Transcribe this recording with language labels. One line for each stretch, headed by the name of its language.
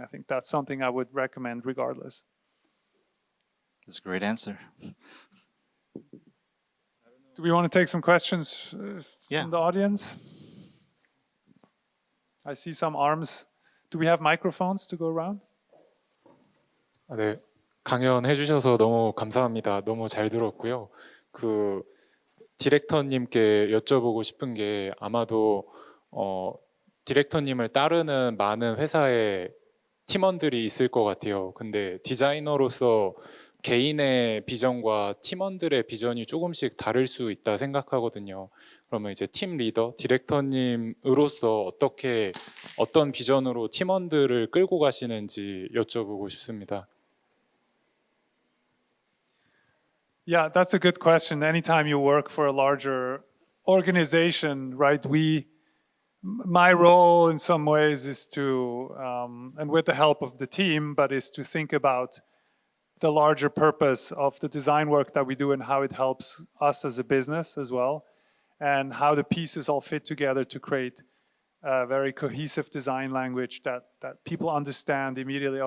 English: I think that's something I would recommend regardless. That's a great answer. Do we want to take some questions Yeah. from the audience? I see some arms. Do we have microphones to go around?
Korean: 네, 강연해 주셔서 너무 감사합니다. 너무 잘 들었고요. 그 디렉터님께 여쭤보고 싶은 게 아마도 디렉터님을 따르는 많은 회사의 팀원들이 있을 것 같아요. 근데 디자이너로서 개인의 비전과 팀원들의 비전이 조금씩 다를 수 있다 생각하거든요. 그러면 이제 팀 리더, 디렉터님으로서 어떤 비전으로 팀원들을 끌고 가시는지 여쭤보고 싶습니다.
English: Yeah, that's a good question. Anytime you work for a larger organization, right? My role in some ways is to, and with the help of the team, but is to think about the larger purpose of the design work that we do and how it helps us as a business as well, and how the pieces all fit together to create a very cohesive design language that people understand immediately.